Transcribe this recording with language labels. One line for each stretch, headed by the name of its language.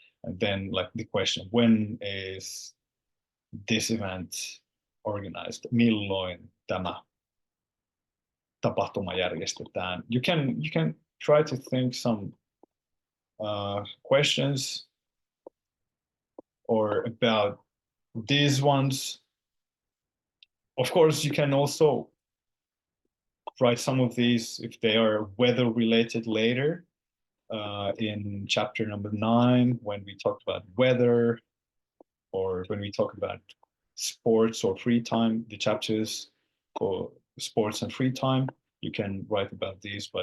English: And then like the question, when is this event organized?
Finnish: Milloin tämä tapahtuma järjestetään?
English: You can try to think some questions or about these ones. Of course, you can also write some of these if they are weather related later in chapter number 9, when we talked about weather, or when we talk about sports or free time, the chapters for sports and free time, you can write about these.